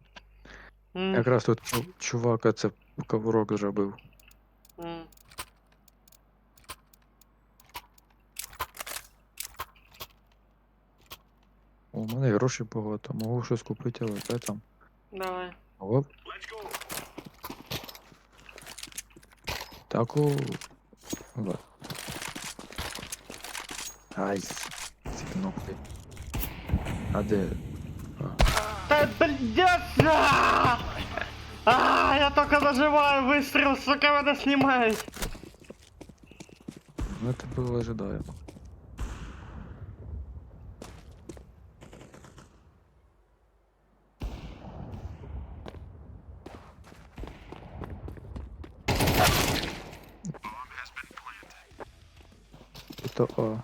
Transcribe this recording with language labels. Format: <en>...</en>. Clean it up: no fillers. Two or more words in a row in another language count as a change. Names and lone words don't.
<uk>Якраз тут чувак це ковурок зробив. У мене грошей багато, можу щось купити, але де там? Давай. Оп.</uk> <en>Let's go.</en> <uk>Таку. Вот. Ай, ці кнопки. А де?</uk> <ru>Да, блядь! Я только нажимаю выстрел, сука, меня снимает. Ну это было ожидаемо. Это А.</ru>